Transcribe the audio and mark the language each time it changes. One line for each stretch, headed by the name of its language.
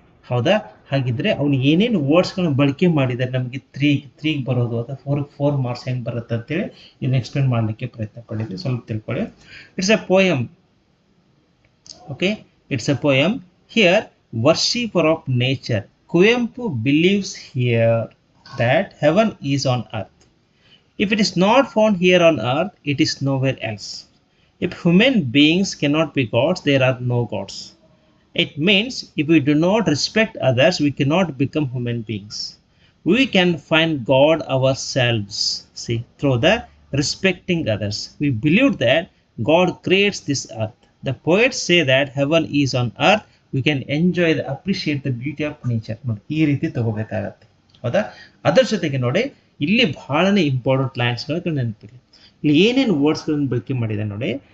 Kannada: ಹೌದಾ, ಹಾಗಿದ್ರೆ ಅವನು ಏನೇನು ವರ್ಡ್ಸ್ಗಳನ್ನ ಬಳಕೆ ಮಾಡಿದ್ದಾರೆ ನಮಗೆ 3 ಬರೋದು ಅಥವಾ 4 ಮಾರ್ಕ್ಸ್ ಹೆಂಗೆ ಬರುತ್ತೆ ಅಂತೇಳಿ ಇದನ್ನು ಎಕ್ಸ್ಪ್ಲೇನ್ ಮಾಡಲಿಕ್ಕೆ ಪ್ರಯತ್ನ ಪಡಿದ್ವಿ. ಸ್ವಲ್ಪ ತಿಳ್ಕೊಳ್ಳಿ.
English: It's a poem. Okay, it's a poem. Here worshipper of nature Kuvempu believes here that heaven is on earth. If it is not found here on earth, it is nowhere else. If human beings cannot be gods, there are no gods. It means if we do not respect others, we cannot become human beings. We can find God ourselves, see, through the respecting others. We believe that God creates this earth. The poets say that heaven is on earth. We can enjoy the appreciate the beauty of nature.
Kannada: ನೋಡಿ, ಈ ರೀತಿ ತಗೋಬೇಕಾಗತ್ತೆ. ಹೌದಾ, ಅದರ ಜೊತೆಗೆ ನೋಡಿ ಇಲ್ಲಿ ಬಹಳನೇ important ಲೈನ್ಸ್ಗಳು ನೆನಪಿರಲಿ. ಇಲ್ಲಿ ಏನೇನು ವರ್ಡ್ಸ್ಗಳನ್ನು ಬಳಕೆ ಮಾಡಿದೆ ನೋಡಿ.